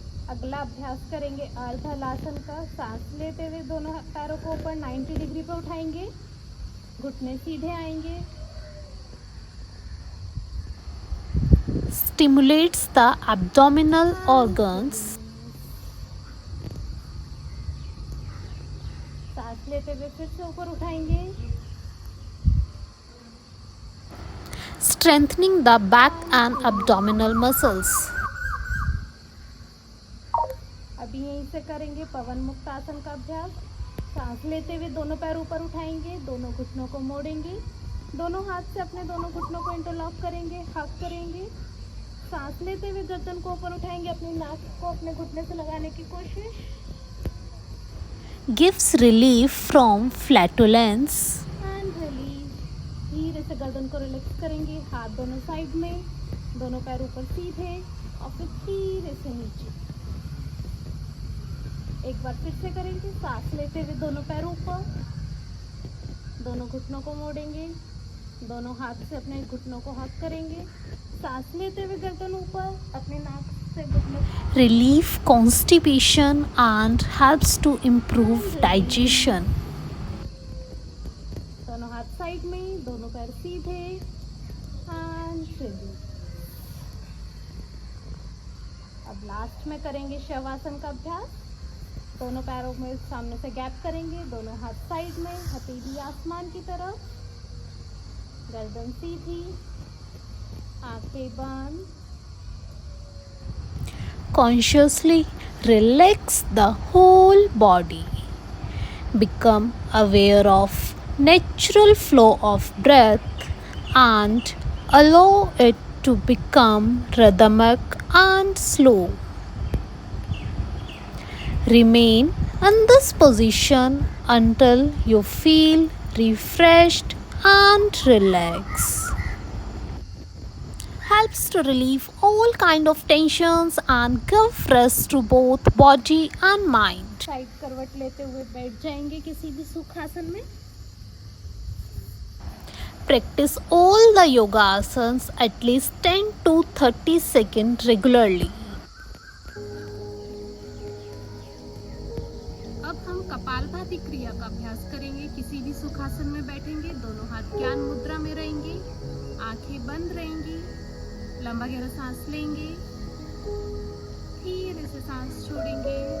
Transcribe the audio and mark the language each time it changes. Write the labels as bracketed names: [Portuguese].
[Hindi] अगला अभ्यास करेंगे अर्धहलासन का। सांस लेते हुए दोनों पैरों को ऊपर 90 डिग्री पे उठाएंगे, घुटने सीधे आएंगे। [English] Stimulates the abdominal organs. [Hindi] सांस लेते हुए फिर से ऊपर उठाएंगे। [English] Strengthening the back and abdominal muscles. [Hindi] अभी यहीं से करेंगे पवन मुक्त आसन का अभ्यास। सांस लेते हुए दोनों पैर ऊपर उठाएंगे, दोनों घुटनों को मोड़ेंगे, दोनों हाथ से अपने दोनों घुटनों को इंटरलॉक करेंगे, हक करेंगे। सांस लेते हुए गर्दन को ऊपर उठाएंगे, अपनी नाक को अपने घुटने से लगाने की कोशिश। [English] Gives relief from flatulence. And release. [Hindi] धीरे से गर्दन को रिलैक्स करेंगे, हाथ दोनों साइड में, दोनों पैर ऊपर सीधे और फिर धीरे से नीचे। एक बार फिर से करेंगे, सांस लेते हुए दोनों पैर ऊपर, दोनों घुटनों को मोड़ेंगे, दोनों हाथ से अपने घुटनों को हक करेंगे। सांस लेते हुए गर्दन ऊपर, अपने नाक से घुटनों [English] Relieve constipation and helps to improve digestion. [Hindi] दोनों हाथ साइड में, दोनों पैर सीधे [English] And release. [Hindi] अब लास्ट में करेंगे शवासन का अभ्यास। दोनों पैरों में सामने से गैप करेंगे, दोनों हाथ साइड में, हथेली आसमान की तरफ, गर्दन सीधी, आंखें बंद। [English] Consciously relax the whole body. Become aware of natural flow of breath and allow it to become rhythmic and slow. Remain in this position until you feel refreshed and relaxed. Helps to relieve all kind of tensions and give rest to both body and mind. [Hindi] Side करवट लेते हुए बैठ जाएंगे किसी भी सुखासन में। [English] Practice all the yoga asanas at least 10 to 30 seconds regularly. [Hindi] अब हम कपालभाति क्रिया का अभ्यास करेंगे। किसी भी सुखासन में बैठेंगे, दोनों हाथ ज्ञान मुद्रा में रहेंगे, आंखें बंद रहेंगी। लंबा गहरा सांस लेंगे, धीरे से सांस छोड़ेंगे।